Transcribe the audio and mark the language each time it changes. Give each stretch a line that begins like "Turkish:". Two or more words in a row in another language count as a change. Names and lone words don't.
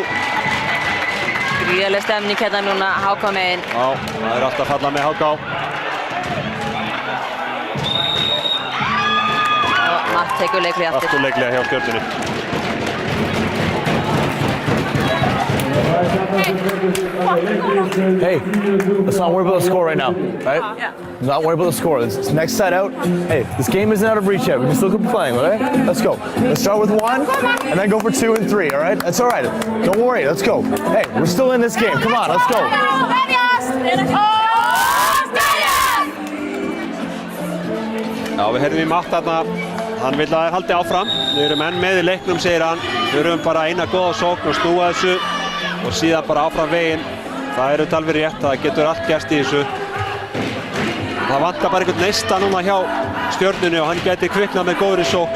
Icelandic: Gríðarleg stemning hérna núna, HK megin. Já, það er alltaf að falla með HK. Og Matt tekur leikli aftur. Aftur leiklega hjá Stjörnunni.
English: Hey, let's not worry about the score right now, right? Yeah. Let's not worry about the score. This next set out. Hey, this game isn't out of reach yet. We can still keep playing, all right? Let's go. Let's start with 1 and then go for 2 and 3, all right? That's all right. Don't worry. Let's go. Hey, we're still in this game. Come on, let's go.
Icelandic: Já, við heyrðum í Matt þarna. Hann vill að þeir haldi áfram. Við erum enn með í leiknum, segir hann. Við erum bara eina góða sókn og snúa þessu og síðan bara áfram veginn. Það er alveg rétt, það getur allt gerst í þessu. Það vantar bara einhvern neista núna hjá Stjörnunni og hann gæti kviknað með góðri sókn.